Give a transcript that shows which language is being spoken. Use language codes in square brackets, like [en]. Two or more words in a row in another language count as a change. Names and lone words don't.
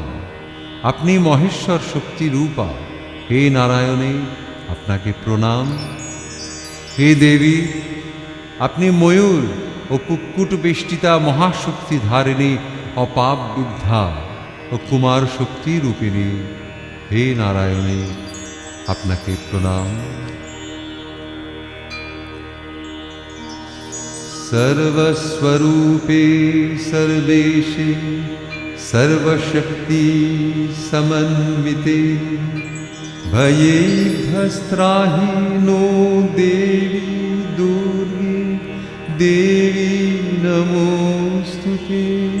[bn] আপনি মহেশ্বর শক্তি রূপা। হে নারায়ণী, আপনাকে প্রণাম। হে দেবী, আপনি ময়ূর ও কুক্কুট বেষ্টিতা মহাশক্তি ধারিণী, অপাপ বিদ্ধা ও কুমার শক্তি রূপিণী। হে নারায়ণী, আপনাকে প্রণাম। [sa] सर्वस्वरूपे सर्वेशे सर्वशक्ति समन्विते भयेभ्यस्त्राहि नो देवी दुर्गे देवी नमोस्तुते।